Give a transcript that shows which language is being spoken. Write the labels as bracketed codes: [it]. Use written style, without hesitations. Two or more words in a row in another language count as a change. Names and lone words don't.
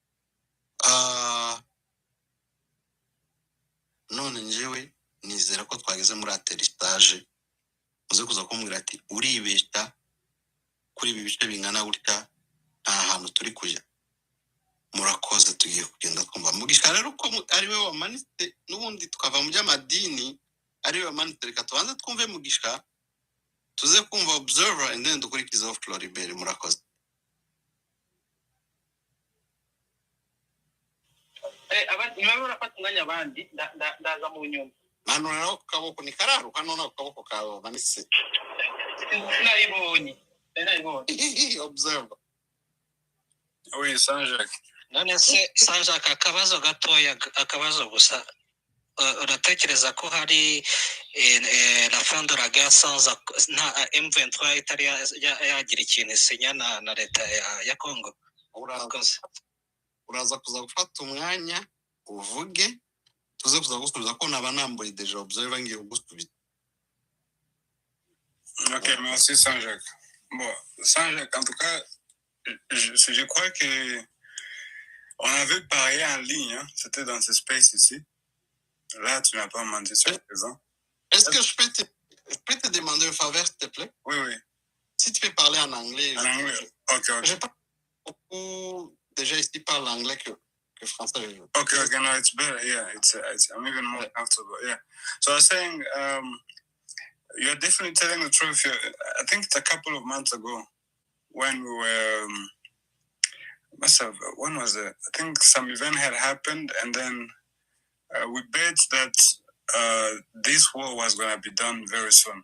[rw] none njyewe nizera ko twageze muri ateristage uze kuza kumbwira ati uribeshya kuri ibi bice bingana gutya nta hantu turi kujya murakoze tugiye kugenda twumva mugisha rero ko ari we wamanitse n'ubundi tukava mu by'amadini ari we wamanitse reka tubanze twumve mugisha tuze kumva [en] observer and then [rw] dukurikizeho Floribert murakoze niba urafata umwanya abandi ndaza mu nyuma manura ku kaboko ni kararuka none ku kaboko kawe manitse naribonye observer [fr] oui Saint-Jacques [rw] none se Saint-Jacques akabazo gatoya akabazo gusa uratekereza ko hari [fr] la fin de la guerre sans [rw] na M23 itari yagira ikintu isinya na leta ya Congo uraza kuza gufata umwanya uvuge tuze kuza gusubiza ko nabanambuye deja observer ngiye gusubiza [fr] ok merci Saint-Jacques bon Saint-Jacques en tout cas je crois que on avait parlé en ligne hein? C'était dans ce space ici là tu n'as pas menti sur présent. Est-ce que je peux te demander un faveur s'il te plaît? Oui si tu peux parler en anglais ok je pas beaucoup déjà ici parle anglais que français. [en] Okay, no, it's better. Yeah, it's I'm even more comfortable. Yeah. So I was saying, you're definitely telling the truth. I think it's a couple of months ago when we were, when was it? I think some event had happened, and then we bet that this war was going to be done very soon.